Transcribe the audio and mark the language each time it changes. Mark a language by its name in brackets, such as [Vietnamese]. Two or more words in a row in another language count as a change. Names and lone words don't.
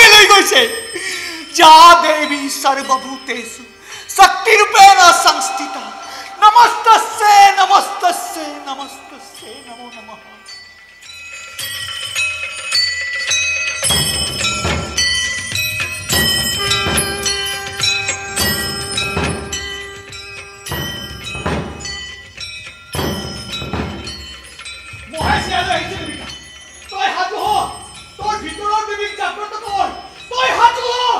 [Sanskrit] लई गइसे जा देवी सर्वभूतेषु शक्ति रूपेण संस्थिता नमस्तस्ये नमो [Assamese] नमः মহেশ ইয়ালৈ আহিছে দেৱিকা তই হাত হ তোৰ ভিতৰৰ দেৱীক জাগ্ৰত কৰ তই হাত হ